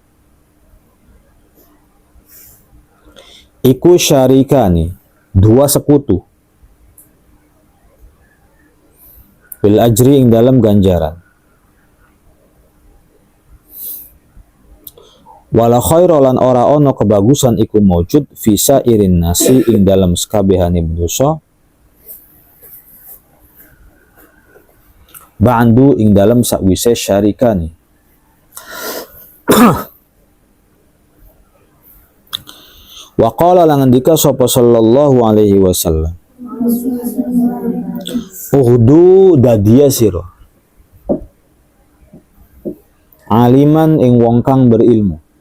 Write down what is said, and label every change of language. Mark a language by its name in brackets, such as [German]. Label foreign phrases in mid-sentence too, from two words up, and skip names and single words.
[Javanese] iku syarikani dua sekutu [Arabic] بالأجر [Javanese] ing dalam ganjaran, [Arabic] ولا خير [Javanese] lan ora ono kebagusan iku maujud [Arabic] في سائر الناس [Javanese] ing dalam sekabehane manusa ba'du ing dalam sakwise syarikani. [Arabic] وقال [Javanese] lan ngendika sapa [Arabic] صلى الله عليه وسلم, [Javanese] uhdu dadia sira aliman ing wong kang berilmu,